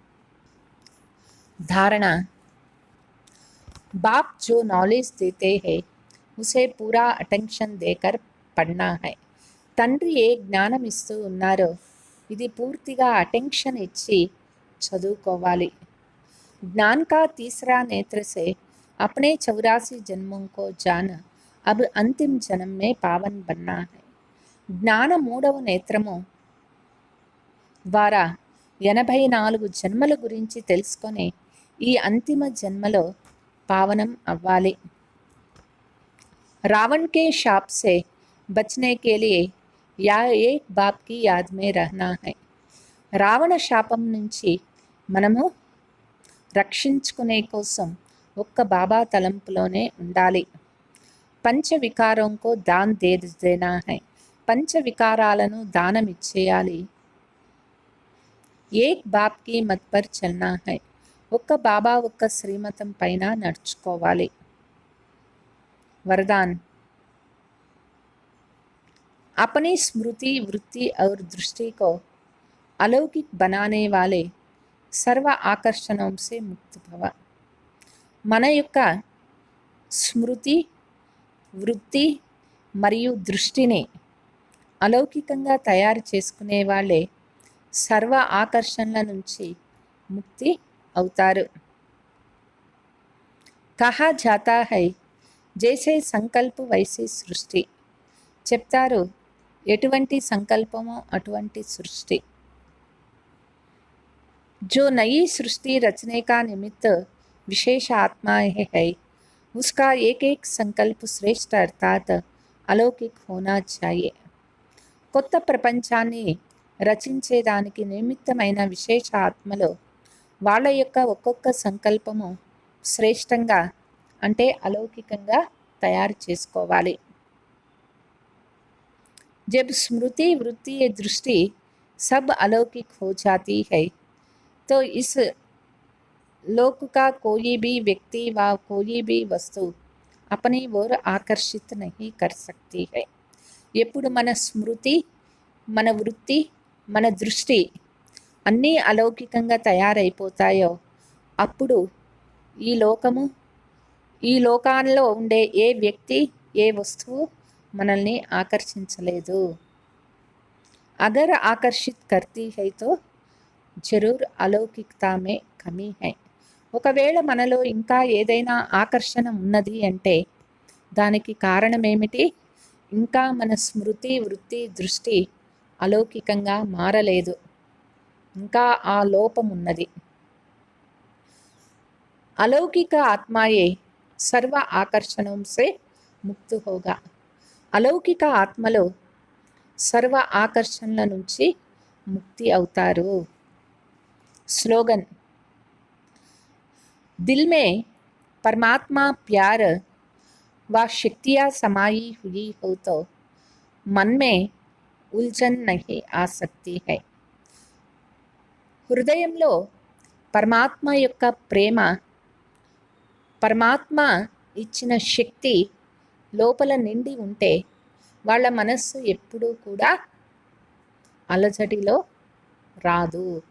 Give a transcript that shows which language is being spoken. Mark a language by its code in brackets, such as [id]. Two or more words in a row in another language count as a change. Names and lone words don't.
[hi] धारणा बाप जो नॉलेज देते हैं उसे पूरा अटेंशन देकर पढ़ना है తండ్రి [te] ఏ జ్ఞానం ఇస్తూ ఉన్నారో ఇది పూర్తిగా అటెన్షన్ ఇచ్చి చదువుకోవాలి [hi] ज्ञान का तीसरा नेत्र से अपने 84 जन्मों को जान अब अंतिम जन्म में पावन बनना है [te] జ్ఞాన మూడవ నేత్రము ద్వారా 84 జన్మల గురించి తెలుసుకొని ఈ అంతిమ జన్మలో పావనం అవ్వాలి. [hi] रावण के शाप से बचने के लिए या एक बाप की याद में रहना है. [te] రావణ శాపం నుంచి మనము రక్షించుకునే కోసం ఒక్క బాబా తలంపులోనే ఉండాలి. [hi] पंच विकारों को दान दे देना है. [te] పంచ వికారాలను దానం ఇచ్చేయాలి. [hi] एक बाप की मत पर चलना है. [te] ఒక్క బాబా ఒక్క శ్రీమతం పైన నడుచుకోవాలి. [hi] वरदान. अपनी स्मृति, वृत्ति और दृष्टि को अलौकिक बनाने वाले सर्व आकर्षणों से मुक्त भव. [te] మన యొక్క స్మృతి, వృత్తి మరియు దృష్టిని అలౌకికంగా తయారు చేసుకునే వాళ్ళే సర్వ ఆకర్షణల నుంచి ముక్తి అవుతారు. [hi] कहा जाता है जैसे संकल्प वैसे सृष्टि. [te] చెప్తారు, ఎటువంటి సంకల్పమో అటువంటి సృష్టి. [hi] जो नई सृष्टि रचने का निमित्त विशेष आत्मा है, उसका एक एक संकल्प श्रेष्ठ अर्थात अलौकिक होना चाहिए. [te] కొత్త ప్రపంచాన్ని రచించేదానికి నిమిత్తమైన విశేష ఆత్మలో వాళ్ళ యొక్క ఒక్కొక్క సంకల్పము శ్రేష్టంగా అంటే अलौकिకంగా తయారు చేసుకోవాలి. [hi] जब स्मृति, वृत्ति, दृष्टि सब अलौकिक हो जाती है तो इस लोक का कोई भी व्यक्ति व कोई भी वस्तु अपनी ओर आकर्षित नहीं कर सकती है. [te] ఎప్పుడు మన స్మృతి, మన వృత్తి, మన దృష్టి అన్నీ అలౌకికంగా తయారైపోతాయో అప్పుడు ఈ లోకాల్లో ఉండే ఏ వ్యక్తి, ఏ వస్తువు మనల్ని ఆకర్షించలేదు. [hi] अगर आकर्षित करती है तो ज़रूर अलौकिकता में कमी है. [te] ఒకవేళ మనలో ఇంకా ఏదైనా ఆకర్షణ ఉన్నది అంటే దానికి కారణమేమిటి? ఇంకా మన స్మృతి, వృత్తి, దృష్టి అలౌకికంగా మారలేదు. ఇంకా ఆ లోపం ఉన్నది. [hi] अलौकिक आत्माए सर्व आकर्षणों से मुक्त होगा. [te] అలౌకిక ఆత్మలో సర్వ आकर्षणల నుంచి ముక్తి అవుతారు. [hi] स्लोगन. दिल में परमात्मा प्यार व शक्तियाँ समाई हुई हो तो मन में उलझन नहीं आ सकती है. [te] హృదయంలో పరమాత్మ యొక్క ప్రేమ, పరమాత్మ ఇచ్చిన శక్తి లోపల నిండి ఉంటే వాళ్ళ మనస్సు ఎప్పుడూ కూడా అలజడిలో రాదు.